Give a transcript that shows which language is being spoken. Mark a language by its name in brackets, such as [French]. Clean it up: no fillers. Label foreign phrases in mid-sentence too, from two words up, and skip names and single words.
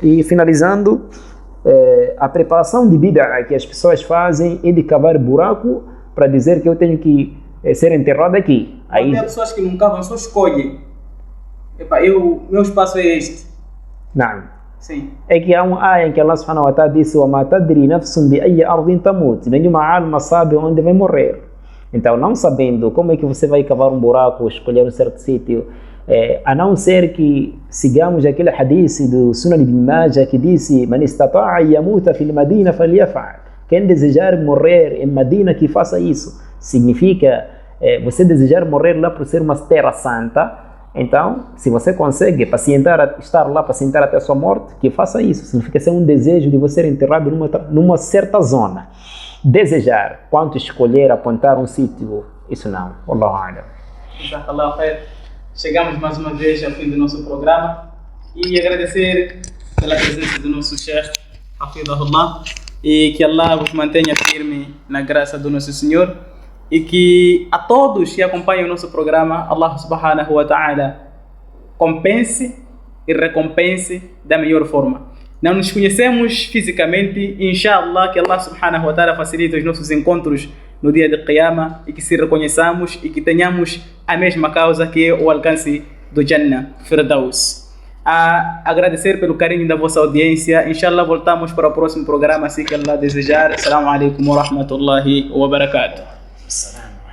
[Portuguese] E finalizando, a preparação de bid'a que as pessoas fazem é de cavar buraco para dizer que eu tenho que ser enterrado aqui. Aí tem pessoas que não cavam, só escolhem. Meu espaço é este. Não. Sim. É que há um ayah em que [Arabic] الله سبحانه وتعالى [Portuguese] disse: [Arabic] وَمَا تَدْرِي نَفْسٌ بِأَيِّ أَرْضٍ تَمُوتُ. [Portuguese] Nenhuma alma sabe onde vai morrer. Então, não sabendo como é que você vai cavar um buraco, escolher um certo sítio, a não ser que sigamos aquele hadith do Sunan ibn Majah que disse: [Arabic] مَنِ اسْتَطَاعَ يَمُوتَ فِي الْمَدِينَةِ فَلْيَفْعَلْ. [Portuguese] Quem desejar morrer em Medina, que faça isso. Significa, você desejar morrer lá por ser uma terra santa. Então, se você consegue estar lá para sentar até a sua morte, que faça isso. Significa ser um desejo de você ser enterrado numa certa zona. Desejar, quanto escolher, apontar um sítio, isso não. [Arabic] والله أعلم. جزاك الله خير. [Portuguese] Chegamos mais uma vez ao fim do nosso programa e agradecer pela presença do nosso chefe, Hafidahullah, e que Allah vos mantenha firme na graça do nosso Senhor. E que a todos que acompanham o nosso programa, [Arabic] الله سبحانه وتعالى [Portuguese] compense e recompense da melhor forma. Não nos conhecemos fisicamente, inshallah que [Arabic] الله سبحانه وتعالى [Portuguese] facilite os nossos encontros no dia de Qiyamah e que se reconheçamos e que tenhamos a mesma causa que é o alcance do [Arabic] جنة الفردوس. [Portuguese] A agradecer pelo carinho da vossa audiência. Inshallah voltamos para o próximo programa, se que Allah desejar. [Arabic] السلام عليكم ورحمة الله وبركاته. السلام